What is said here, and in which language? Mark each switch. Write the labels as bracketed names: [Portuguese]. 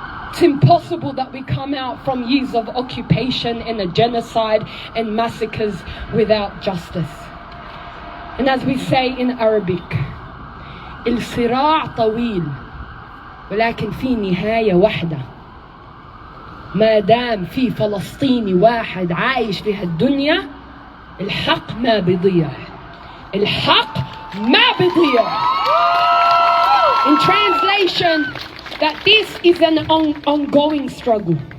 [English] It's impossible that we come out from years of occupation and a genocide and massacres without justice. And as we say in Arabic, [Arabic] الصراع طويل ولكن في نهاية واحدة. ما دام في فلسطيني واحد عايش في هالدنيا الحق ما بيضيع. الحق ما بيضيع. [English] In translation, that this is an ongoing struggle.